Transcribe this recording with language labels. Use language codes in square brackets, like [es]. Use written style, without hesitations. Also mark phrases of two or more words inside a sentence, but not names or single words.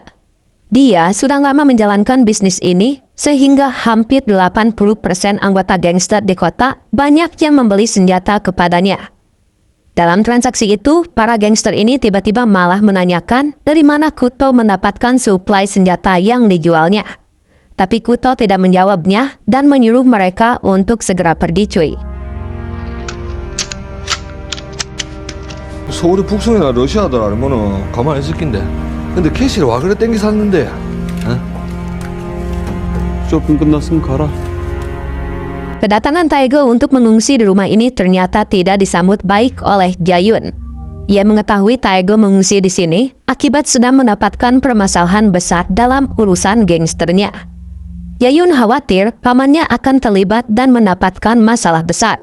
[id] Dia sudah lama menjalankan bisnis ini, sehingga hampir 80% anggota gangster di kota banyak yang membeli senjata kepadanya. Dalam transaksi itu, para gangster ini tiba-tiba malah menanyakan dari mana Kuto mendapatkan suplai senjata yang dijualnya. Tapi Kuto tidak menjawabnya dan menyuruh mereka untuk segera pergi cuy. [ko] 서울의 북송이나 러시아들 알면은 가만히 있을 낀데. 근데 캐시를 와 그래 땡기 샀는데. 쇼핑 끝났으면 가라. [id] Kedatangan Taego untuk mengungsi di rumah ini ternyata tidak disambut baik oleh Jayun. Ia mengetahui Taego mengungsi di sini akibat sedang mendapatkan permasalahan besar dalam urusan gangsternya. Jayun khawatir pamannya akan terlibat dan mendapatkan masalah besar.